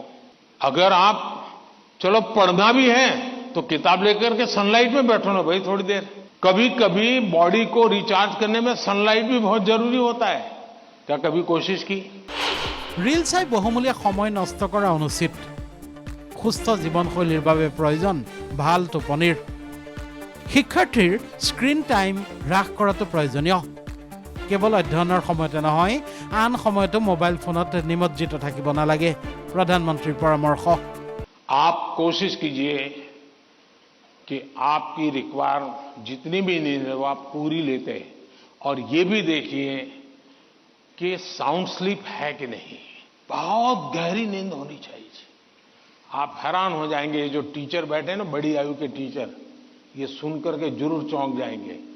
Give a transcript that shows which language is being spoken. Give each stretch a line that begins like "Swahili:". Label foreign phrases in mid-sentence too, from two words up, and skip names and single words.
Hindi: अगर आप चलो पढ़ना भी है तो किताब लेकर के सनलाइट में बैठो ना भाई थोड़ी देर। कभी कभी बॉडी को रिचार्ज करने में सनलाइट भी बहुत जरूरी होता है। क्या कभी कोशिश की?
Assamese: रील চাই বহুমূলীয়া সময় নষ্ট কৰা অনুচিত। সুস্থ জীৱনশৈলীৰ বাবে প্ৰয়োজন ভাল টোপনিৰ। শিক্ষাৰ্থীৰ
English: screen time
Assamese: হ্ৰাস কৰাটো প্ৰয়োজনীয়। কেৱল অধ্যয়নৰ সময়তে নহয়, আন সময়তো
English: mobile phoneত
Assamese: নিমজ্জিত থাকিব নালাগে। প্ৰধানমন্ত্ৰীৰ পৰামৰ্শ।
Hindi: आप कोशिश कीजिए कि आपकी रिक्वायर जितनी भी नींद है वो आप पूरी लेते हैं, और ये भी देखिए कि
English: sound sleep
Hindi: है कि नहीं। बहुत गहरी नींद होनी चाहिए। आप हैरान हो जाएंगे, ये जो टीचर बैठे हैं ना, बड़ी आयु के टीचर, ये सुनकर के जरूर चौंक जाएंगे।